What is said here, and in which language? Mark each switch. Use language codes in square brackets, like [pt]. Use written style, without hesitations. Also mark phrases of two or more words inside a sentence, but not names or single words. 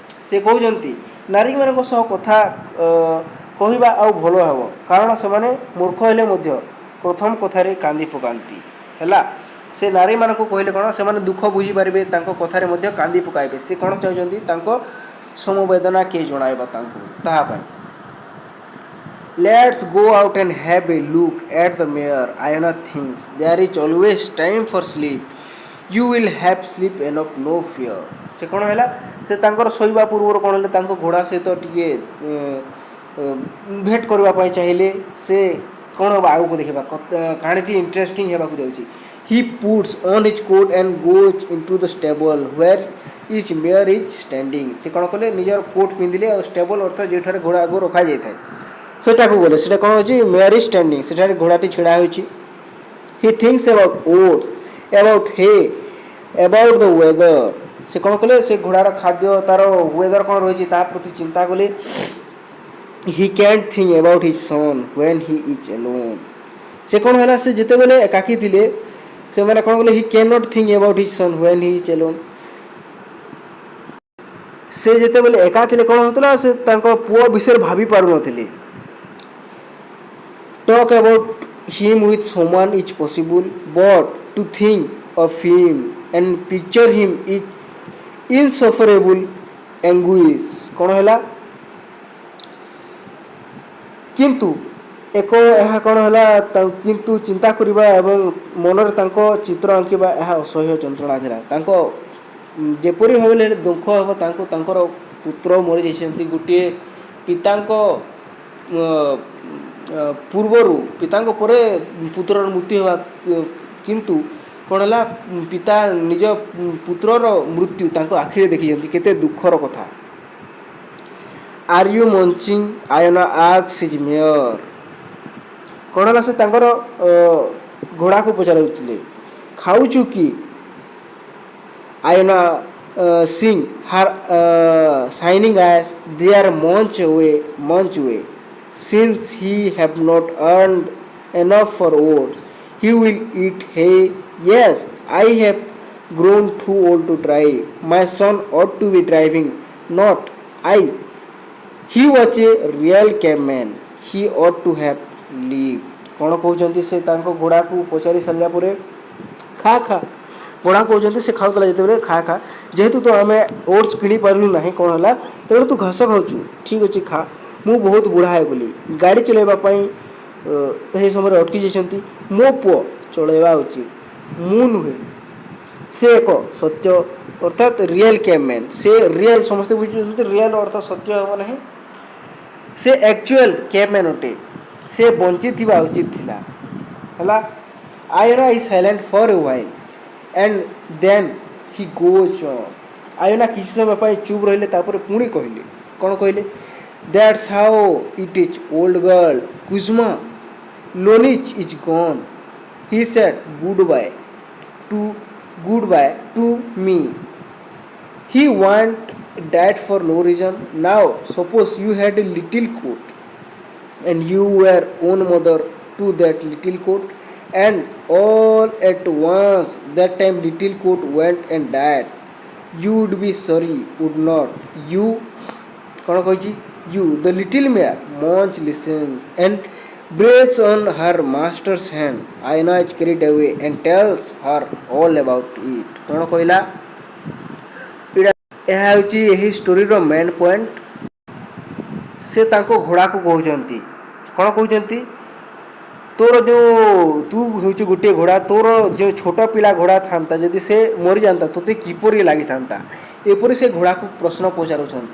[or] ସେ କହୁଛନ୍ତି ନାରୀମାନଙ୍କ ସହ କଥା କହିବା ଆଉ ଭଲ ହେବ, କାରଣ ସେମାନେ ମୂର୍ଖ ହେଲେ ମଧ୍ୟ ପ୍ରଥମ କଥାରେ କାନ୍ଦି ପକାନ୍ତି। ହେଲା, ସେ ନାରୀମାନଙ୍କୁ କହିଲେ କ'ଣ, ସେମାନେ ଦୁଃଖ ବୁଝିପାରିବେ, ତାଙ୍କ କଥାରେ ମଧ୍ୟ କାନ୍ଦି ପକାଇବେ। ସେ କ'ଣ ଚାହୁଁଛନ୍ତି, ତାଙ୍କ ସମବେଦନା କିଏ ଜଣାଇବା ତାଙ୍କୁ, ତାହା ପାଇଁ। [en] Let's go out and have a look at the mirror. Ayana thinks there is always time for sleep. You will have sleep enough, no fear. [or] ସେ କ'ଣ ହେଲା, ସେ ତାଙ୍କର ଶୋଇବା ପୂର୍ବରୁ କ'ଣ ହେଲେ, ତାଙ୍କ ଘୋଡ଼ା ସହିତ ଟିକେ ଭେଟ କରିବା ପାଇଁ ଚାହିଁଲେ। ସେ କ'ଣ ହେବ ଆଗକୁ ଦେଖିବା, କାହାଣୀଟି ଇଣ୍ଟରେଷ୍ଟିଂ ହେବାକୁ ଯାଉଛି। [en] He puts on his coat and goes into the stable where each mare is standing. [or] ସେ କ'ଣ କଲେ, ନିଜର କୋଟ୍ ପିନ୍ଧିଲେ ଆଉ ଷ୍ଟେବଲ୍ ଅର୍ଥ ଯେଉଁଠାରେ ଘୋଡ଼ା ଆଗକୁ ରଖାଯାଇଥାଏ ସେଟାକୁ ଗଲେ। ସେଟା କ'ଣ ହେଉଛି, [en] mare is standing, [or] ସେଠାରେ ଘୋଡ଼ାଟି ଛିଡ଼ା ହୋଇଛି। [en] He thinks about oats, about hay, about the weather. [or] ସେ କ'ଣ କଲେ, ସେ ଘୋଡ଼ାର ଖାଦ୍ୟ, ତା'ର ୱେଦର କ'ଣ ରହିଛି ତାହା ପ୍ରତି ଚିନ୍ତା କଲେ। [en] He can't think about his son when he is alone. [or] ସେ କ'ଣ ହେଲା, ସେ ଯେତେବେଳେ ଏକାକୀ ଥିଲେ ସେମାନେ କ'ଣ କଲେ, [en] he cannot think about his son when he is alone. [or] ସେ ଯେତେବେଳେ ଏକା ଥିଲେ କ'ଣ ହେଉଥିଲା, ସେ ତାଙ୍କ ପୁଅ ବିଷୟରେ ଭାବି ପାରୁନଥିଲେ। [en] Talk about him with someone is possible, but to think of him and picture him is insufferable anguish. [or] କ'ଣ ହେଲା, କିନ୍ତୁ ଏହା କ'ଣ ହେଲା, କିନ୍ତୁ ଚିନ୍ତା କରିବା ଏବଂ ମନରେ ତାଙ୍କ ଚିତ୍ର ଆଙ୍କିବା ଏହା ଅସହ୍ୟ ଯନ୍ତ୍ରଣା ଥିଲା। ତାଙ୍କ ଯେପରି ଭାବରେ ହେଲେ ଦୁଃଖ ହେବ ତାଙ୍କୁ, ତାଙ୍କର ପୁତ୍ର ମରିଯାଇଛନ୍ତି। ଗୋଟିଏ ପିତାଙ୍କ ପୂର୍ବରୁ, ପିତାଙ୍କ ପରେ ପୁତ୍ରର ମୃତ୍ୟୁ ହେବା, କିନ୍ତୁ କ'ଣ ହେଲା, ପିତା ନିଜ ପୁତ୍ରର ମୃତ୍ୟୁ ତାଙ୍କ ଆଖିରେ ଦେଖିଛନ୍ତି, କେତେ ଦୁଃଖର କଥା। [en] Are you munching? Ayana asks his mare. [or] କ'ଣ ହେଲା, ସେ ତାଙ୍କର ଘୋଡ଼ାକୁ ପଚାରୁଥିଲେ, ଖାଉଛୁ କି? [en] Ayana seeing her shining eyes, they are munch away. Since he have not earned enough for oats, he will eat hay. Yes, I have grown too old to drive. My son ought to be driving, not I. He was a real caveman. He ought to have lived. [or] କ'ଣ କହୁଛନ୍ତି, ସେ ତାଙ୍କ ଘୋଡ଼ାକୁ ପଚାରି ସାରିଲା ପରେ, ଖା ଖା, ଘୋଡ଼ା କହୁଛନ୍ତି ସେ ଖାଉଥିଲା ଯେତେବେଳେ, ଖା ଖା, ଯେହେତୁ ତ ଆମେ ଓଟ୍ସ କିଣିପାରିଲୁ ନାହିଁ, କ'ଣ ହେଲା, ତେଣୁ ତୁ ଘାସ ଖାଉଛୁ, ଠିକ୍ ଅଛି ଖା। ମୁଁ ବହୁତ ବୁଢ଼ା ହେଇଗଲି, ଗାଡ଼ି ଚଲାଇବା ପାଇଁ ସେହି ସମୟରେ ଅଟକି ଯାଇଛନ୍ତି। ମୋ ପୁଅ ଚଳାଇବା ଉଚିତ, ମୁଁ ନୁହେଁ। ସେ ଏକ ସତ୍ୟ ଅର୍ଥାତ୍ [en] real cabman. [or] ସେ ରିଏଲ୍, ସମସ୍ତେ ବୁଝୁଛନ୍ତି ରିଏଲ୍ ଅର୍ଥ ସତ୍ୟ ହେବ ନାହିଁ, ସେ [en] actual cabman [or] ଅଟେ। ସେ ବଞ୍ଚିଥିବା ଉଚିତ ଥିଲା। ହେଲା, [en] Ayana is silent for a while and then he goes on. [or] Ayana କିଛି ସମୟ ପାଇଁ ଚୁପ୍ ରହିଲେ, ତାପରେ ପୁଣି କହିଲେ, କ'ଣ କହିଲେ, [en] That's how it is, old girl. Kuzma Lonich is gone. He said goodbye to me. He died for no reason. Now suppose you had a little coat and you were own mother to that little coat, and all at once that time little coat went and died. You would be sorry, would not you? [or] କ'ଣ କହିଛି, [en] you, the little mare, munch listen and breathes on her master's hand. Ayana is carried away and tells her all about it. [or] କ'ଣ କହିଲା, ଏହା ହେଉଛି ଏହି ଷ୍ଟୋରିର [en] main point. [or] ସେ ତାଙ୍କ ଘୋଡ଼ାକୁ କହୁଛନ୍ତି, କ'ଣ କହୁଛନ୍ତି, ତୋର ଯେଉଁ, ତୁ ହେଉଛୁ ଗୋଟିଏ ଘୋଡ଼ା, ତୋର ଯେଉଁ ଛୋଟ ପିଲା ଘୋଡ଼ା ଥାନ୍ତା, ଯଦି ସେ ମରିଯାଆନ୍ତା ତୋତେ କିପରି ଲାଗିଥାନ୍ତା, ଏପରି ସେ ଘୋଡ଼ାକୁ ପ୍ରଶ୍ନ ପଚାରୁଛନ୍ତି।